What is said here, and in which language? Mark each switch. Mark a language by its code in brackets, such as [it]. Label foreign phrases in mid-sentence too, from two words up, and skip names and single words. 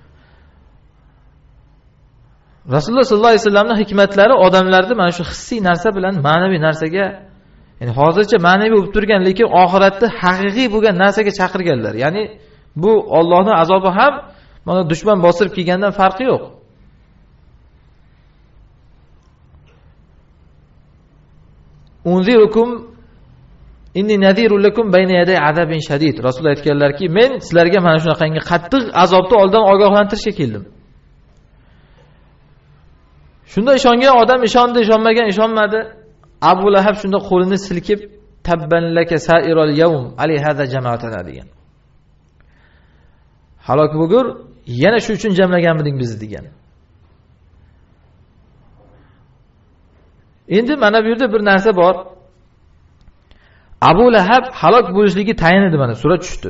[uz] Rasululloh [ar] صلى الله عليه وسلم [uz] hikmatlari odamlarni mana shu hissiy narsa bilan ma'naviy narsaga, ya'ni hozircha ma'naviy bo'lib turgan, lekin oxiratda haqiqiy bo'lgan narsaga chaqirganlar. Ya'ni bu Allohning azobi ham mana dushman bostirib kelgandan farqi yo'q. [ar] أنذركم إني نذير لكم بين يدي عذاب شديد. [uz] Rasul aytganlarki, men sizlarga mana shunaqangi qattiq azobni oldin ogohlantirishga keldim. Shunda ishongan odam ishondi, ishonmagan ishonmadi. Abu Lahab shunda qo'lini silkib, [ar] تبا لك سائر اليوم ألهذا جمعتنا degan. [uz] Halok bo'lgur, yana shu uchun jamlaganmiding bizni degan. Endi mana bu yerda bir narsa bor. Abu Lahab halok bo'lishligi tayin edi, mana sura tushdi.